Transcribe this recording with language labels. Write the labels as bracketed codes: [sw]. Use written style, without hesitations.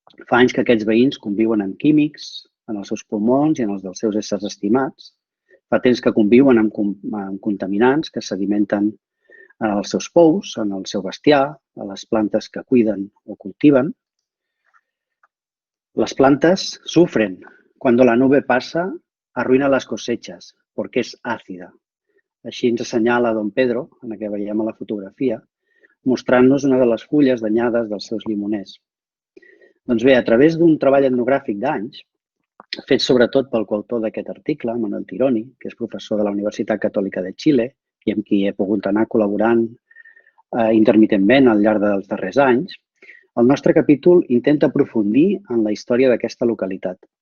[ca] Fa anys que aquests veïns conviuen amb químics en els seus pulmons i en els dels seus éssers estimats. Fa temps que conviuen amb contaminants que sedimenten en els seus pous, en el seu bestiar, a les plantes que cuiden o cultiven. Les plantes sufren. [es] Cuando la nube pasa, arruina las cosechas, porque es ácida. [ca] Així ens assenyala Don Pedro, en el que veiem a la fotografia, mostrant-nos una de les fulles danyades dels seus limoners. Doncs bé, a través d'un treball etnogràfic d'anys, fet sobretot pel coautor d'aquest article, Manuel Tironi, que és professor de la Universitat Catòlica de Xile i amb qui he pogut anar col·laborant intermitentment al llarg dels darrers anys, el nostre capítol intenta aprofundir en la història d'aquesta localitat.